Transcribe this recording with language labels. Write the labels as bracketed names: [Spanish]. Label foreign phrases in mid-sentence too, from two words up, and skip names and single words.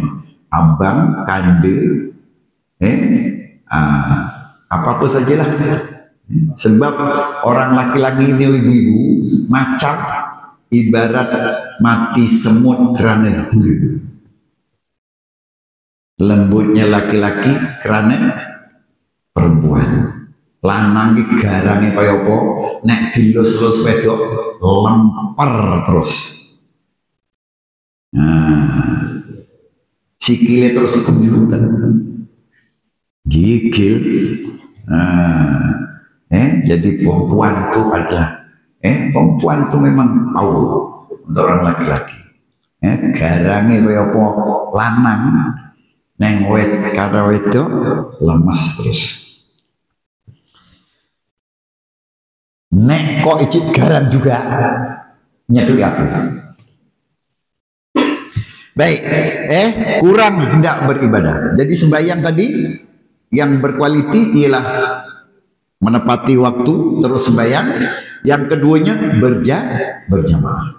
[Malay] Abang, Kande, apa-apa sajalah. Sebab orang laki-laki ini, ibu-ibu, macam ibarat mati semut kerana hulu. Lembutnya laki-laki kerana perempuan. [Javanese] Lanang ki garange kaya apa, nek dilus-lus wedok lempar terus. Sikile terus keburutan. Gigil. [Malay] Jadi perempuan itu adalah perempuan itu memang tahu untuk orang laki-laki. [Javanese] Garange kaya apa lanang neng karo wedok lemas terus. Nek kok icip garam juga nyeduk aku. [Malay] Baik, kurang hendak beribadah. Jadi sembahyang tadi yang berkualiti ialah menepati waktu terus sembahyang. Yang keduanya berjamaah.